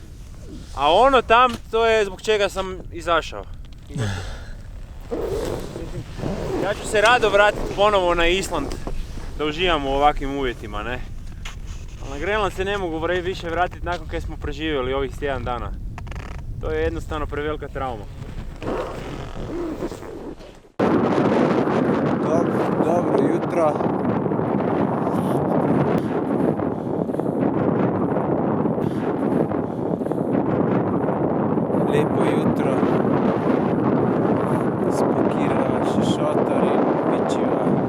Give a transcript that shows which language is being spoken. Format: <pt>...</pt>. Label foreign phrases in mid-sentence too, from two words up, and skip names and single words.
<hr>A ono tam, to je zbog čega sam izašao. Ja ću se rado vratiti ponovo na Island, da uživam u ovakvim uvjetima, ne? Ali na Grenland se ne mogu više vratiti nakon kad smo preživjeli ovih tjedan dana. To je jednostavno prevelika trauma. Dobro jutro.</hr> <sl>Lepo jutro. Spakirava še šotor in pičiva.</sl>